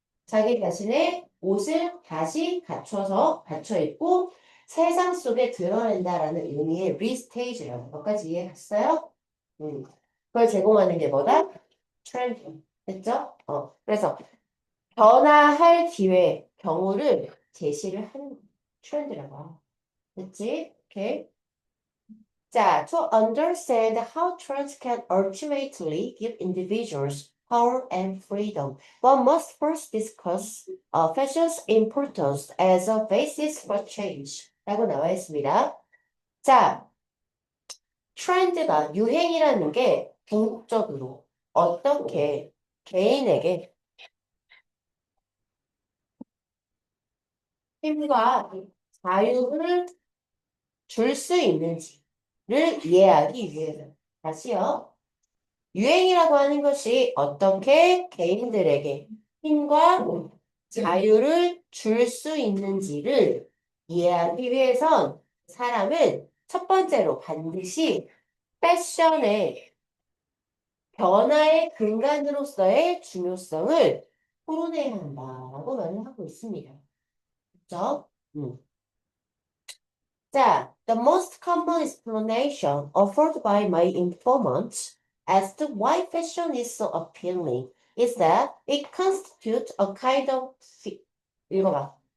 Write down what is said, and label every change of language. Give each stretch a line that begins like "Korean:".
Korean: 자기 자신의 옷을 다시 갖춰 입고 세상 속에 드러낸다라는 의미의 리스테이지라는 것까지 이해했어요? 그걸 제공하는 게 뭐다? 트렌드. 됐죠? 그래서 변화할 기회, 경우를 제시를 하는 트렌드라고 하고. 됐지? 오케이.
English: 자, to understand how trends can ultimately give individuals power and freedom. One must first discuss fashion's importance as a basis for change.
Korean: 라고 나와 있습니다. 자, 트렌드가 유행이라는 게 궁극적으로 어떻게 개인에게 힘과 자유를 줄 수 있는지를 이해하기 위해서. 다시요. 유행이라고 하는 것이 어떻게 개인들에게 힘과 자유를 줄 수 있는지를 이해하기 위해선 사람은 첫 번째로 반드시 패션의 변화의 근간으로서의 중요성을 토론해야 한다라고 말을 하고 있습니다. 그렇죠?
English: 자, the most common explanation offered by my informants as to why fashion is so appealing is that it constitutes a kind of
Korean: 읽어봐.